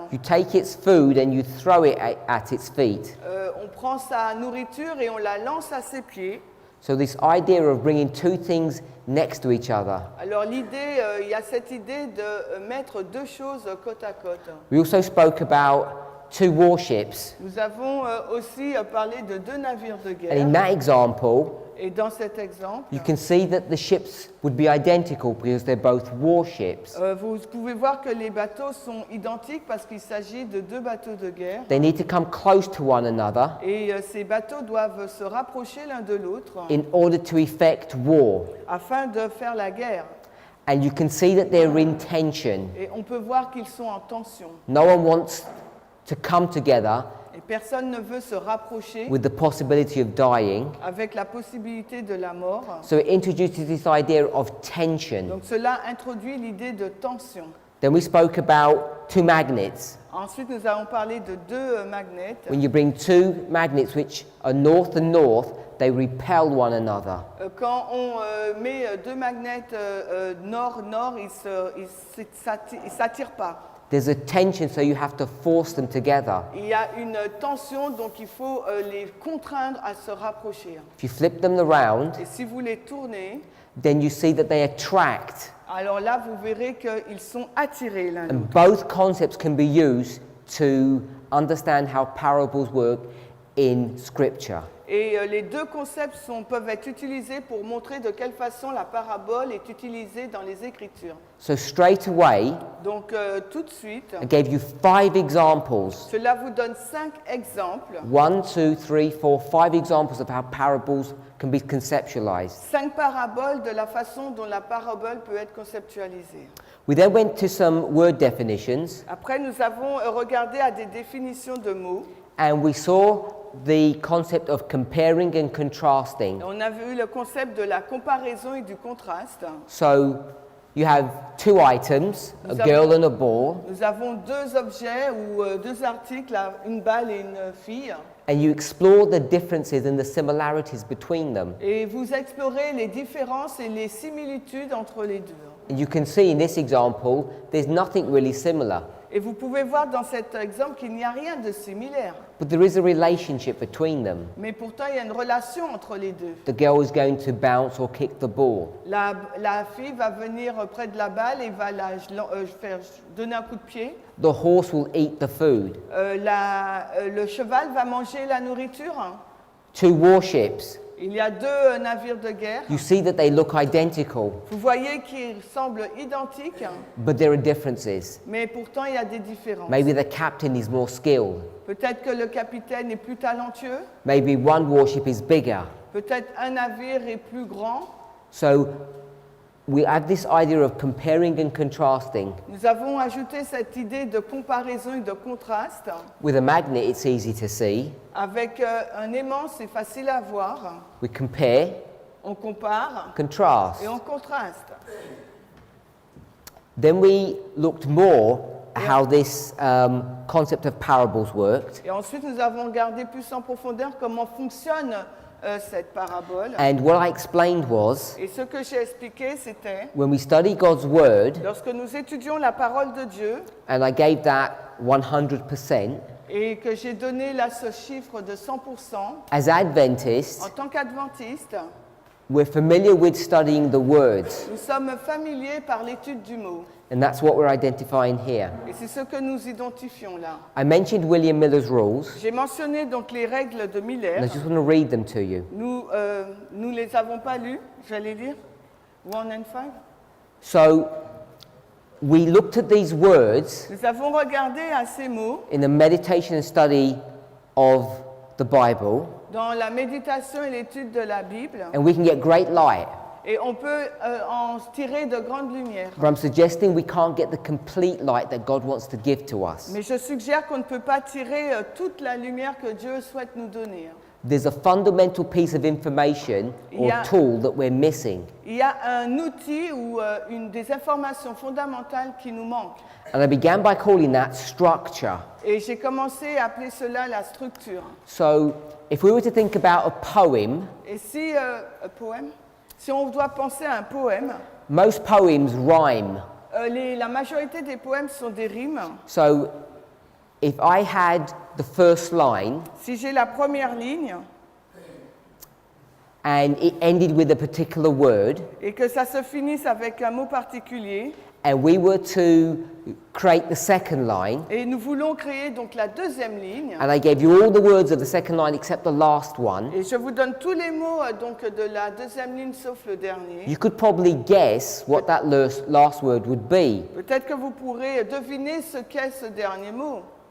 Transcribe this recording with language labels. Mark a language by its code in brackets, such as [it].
[en] you take its food and you throw it at its feet. [fr] on prend sa nourriture et on la lance à ses pieds. [en] So this idea of bringing two things next to each other. [fr] Alors l'idée, il y a cette idée de mettre deux choses côte à côte. [en] We also spoke about two warships. [fr] Nous avons aussi parlé de deux navires de [en] And in [fr] guerre. [en] that example, [fr] Et dans cet exemple, [en] you can see that the ships would be identical because they're both warships. [fr] vous pouvez voir que les bateaux sont identiques parce qu'il s'agit de deux bateaux de guerre. [en] They need to come close to one another [fr] Et ces bateaux doivent se rapprocher l'un de l'autre [en] in order to effect war. [fr] afin de faire la guerre. [en] And you can see that they're in tension. [fr] Et on peut voir qu'ils sont en tension. [en] No one wants to come together [fr] Et personne ne veut se rapprocher [en] with the possibility of dying. [fr] avec la possibilité de la mort. [en] So it introduces this idea of tension. [fr] Donc cela introduit l'idée de tension. [en] Then we spoke about two magnets. [fr] Ensuite, nous avons parlé de deux magnets. [en] When you bring two magnets which are north and north, they repel one another. [fr] Quand on met deux magnets nord-nord, ils ne s'attirent pas. [en] There's a tension, so you have to force them together. [fr] Il y a une tension, donc il faut les contraindre à se rapprocher. [en] If you flip them around, [fr] Et si vous les tournez, [en] then you see that they attract. [fr] alors là, vous verrez qu'ils sont attirés l'un [en] And [fr] l'autre. [en] both concepts can be used to understand how parables work in Scripture. [fr] Et les deux concepts peuvent être utilisés pour montrer de quelle façon la parabole est utilisée dans les Écritures. [en] So straight away, [fr] Donc tout de suite, [en] I gave you 5 examples. [fr] cela vous donne 5 exemples, [en] 1, 2, 3, 4, 5 examples of how parables can be conceptualized. [fr] 5 paraboles de la façon dont la parabole peut être conceptualisée. [en] We then went to some word definitions, [fr] Après, nous avons regardé à des définitions de mots. [en] and we saw the concept of comparing and contrasting. [fr] On a vu le concept de la comparaison et du contraste. [en] So you have 2 items, a girl and a ball, [fr] Nous avons 2 objets ou 2 articles, une balle et une fille. [en] and you explore the differences and the similarities between them. [fr] Et vous explorez les différences et les similitudes entre les deux. [en] And you can see in this example, there's nothing really similar, [fr] Et vous pouvez voir dans cet exemple qu'il n'y a rien de similaire. [en] but there is a relationship between them. [fr] Mais pourtant, il y a une relation entre les deux. [en] The girl is going to bounce or kick the ball. [fr] La fille va venir près de la balle et va faire donner un coup de pied. [en] The horse will eat the food. [fr] Le cheval va manger la nourriture. [en] 2 warships, [fr] Il y a 2 navires de guerre. [en] you see that they look identical, [fr] Vous voyez qu'ils semblent identiques, [en] but there are differences. [fr] mais pourtant il y a des différences. [en] Maybe the captain is more skilled. [fr] Peut-être que le capitaine est plus talentueux. [en] Maybe one warship is bigger. [fr] Peut-être un navire est plus grand. [en] So we have this idea of comparing and contrasting. [fr] Nous avons ajouté cette idée de comparaison et de contraste. [en] With a magnet, it's easy to see. [fr] Avec un aimant, c'est facile à voir. [en] We compare, [fr] On compare [en] contrast. [fr] et on contraste. [en] Then we looked more at how this concept of parables worked. [fr] Et ensuite, nous avons regardé plus en profondeur comment fonctionne cette parabole. [en] And what I explained was, [fr] Et ce que j'ai expliqué, c'était, [en] when we study God's word, [fr] lorsque nous étudions la parole de Dieu, [en] and I gave that 100%, [fr] et que j'ai donné là ce chiffre de 100%, [en] as Adventists, [fr] en tant qu'adventiste, [en] we're familiar with studying the words. [fr] nous sommes familiers par l'étude du mot. [en] And that's what we're identifying here. [fr] Et c'est ce que nous identifions là. [en] I mentioned William Miller's rules, [fr] J'ai mentionné donc les règles de [en] and [fr] Miller. [en] I just want to read them to you. [fr] Nous les avons pas lues, j'allais dire. [en] 1 and 5. So, we looked at these words [fr] Nous avons regardé à ces mots [en] in the meditation and study of the Bible, [fr] dans la méditation et l'étude de la Bible, [en] and we can get great light. [fr] et on peut en tirer de grandes lumières. [en] But I'm suggesting we can't get the complete light that God wants to give to us. [fr] Mais je suggère qu'on ne peut pas tirer toute la lumière que Dieu souhaite nous donner. [en] There's a fundamental piece of information or Yeah. tool that we're missing. [fr] Il y a un outil ou des informations fondamentales qui nous manquent. [en] And I began by calling that structure. [fr] Et j'ai commencé à appeler cela la structure. [en] So, if we were to think about a poem, [fr] Et si, un poème, si on doit penser à un poème, [en] most poems rhyme. [fr] la majorité des poèmes sont des rimes. [en] So, if I had the first line [fr] Si j'ai la première ligne [en] and it ended with a particular word, [fr] et que ça se finisse avec un mot particulier, [en] and we were to create the second line, [fr] et nous voulons créer donc la deuxième ligne, [en] and I gave you all the words of the second line except the last one, [fr] et je vous donne tous les mots donc de la deuxième ligne sauf le dernier. [en] you could probably guess what that last word would be. [fr] Peut-être que vous pourrez deviner ce qu'est ce dernier mot.